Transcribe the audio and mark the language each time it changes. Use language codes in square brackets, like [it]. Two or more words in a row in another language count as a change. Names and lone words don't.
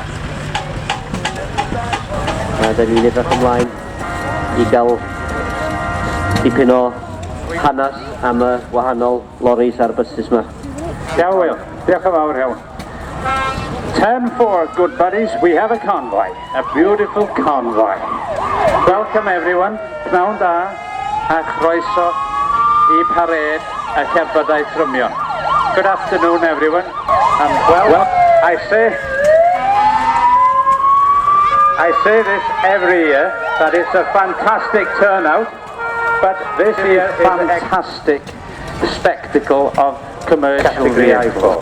[cy] Dan ni'n edrych ymlaen i gael dipyn o hanes am y wahanol loris a'r buses yma. Iawn, Will. Diolch yn fawr iawn. [en] 10-4, good buddies, we have a convoy, a beautiful convoy. Welcome everyone, [cy] pnawn da, a chroeso I pared y cerbydau trymion. [en] Good afternoon everyone, and well, I say this every year, that it's a fantastic turnout, but this year is a fantastic spectacle of commercial vehicles.